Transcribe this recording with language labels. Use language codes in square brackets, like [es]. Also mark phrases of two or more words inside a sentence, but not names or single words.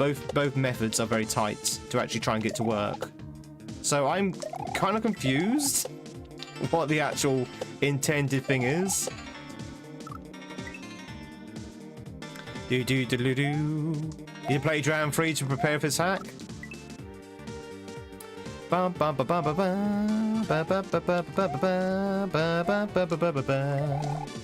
[en] Both methods are very tight to actually try and get to work. So I'm kind of confused what the actual intended thing is. Do do do do do. You play Drown 3 to prepare for this hack. Ba ba ba ba ba ba ba ba ba ba ba ba ba ba ba ba ba.